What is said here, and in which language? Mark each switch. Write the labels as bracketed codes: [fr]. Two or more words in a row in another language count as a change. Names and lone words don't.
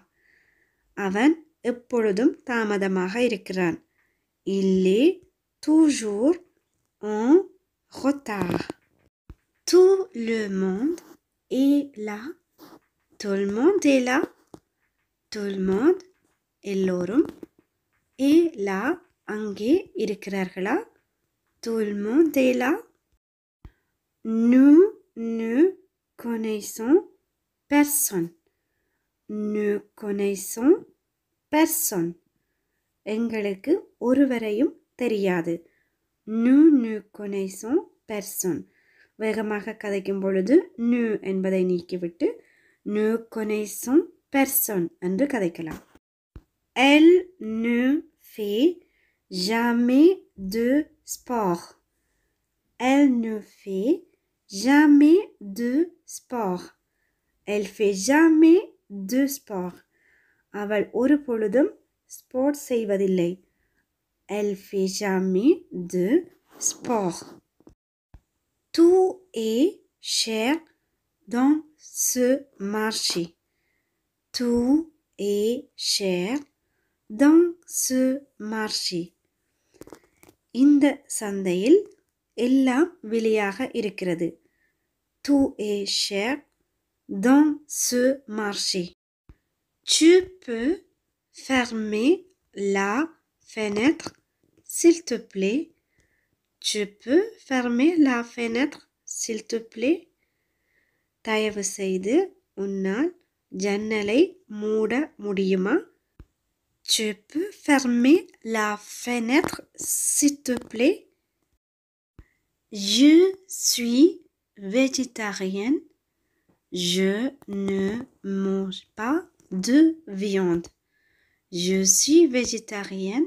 [ta] அவன் எப்பொழுதும் தாமதமாக இருக்கிறான். [fr] Il est toujours en retard. Tout le monde est là. Tout le monde est là. Tout le monde எல்லோரும் est là [ta] அங்கே இருக்கிறார்களா? [fr] Tout le monde est là. Nous ne connaissons personne. Nous connaissons personne. [ta] எங்களுக்கு ஒருவரையும் தெரியாது. [fr] Nous ne connaissons personne. [ta] வேகமாக கதைக்கும் பொழுது nu என்பதை நீக்கிவிட்டு [fr] nous connaissons personne [ta] என்று கதைக்கலாம். [fr] Elle ne fait jamais de sport. Elle ne fait jamais de sport. Elle fait jamais de sport. [ta] அவள் ஒரு பொழுதும் ஸ்போர்ட் செய்வதில்லை. [fr] Elle fait jamais de sport. Tout est cher dans ce marché. Tout est cher dans ce marché. [ta] இந்த சந்தையில் எல்லாம் விலையாக இருக்கிறது. [fr] Tout est cher dans ce marché. Tu peux fermer la fenêtre, s'il te plaît? Tu peux fermer la fenêtre, s'il te plaît? [ta] தயவு செய்து உன்னால் ஜன்னலை மூட முடியுமா? [fr] Tu peux fermer la fenêtre, s'il te plaît? Je suis végétarienne. Je ne mange pas de viande. Je suis végétarienne.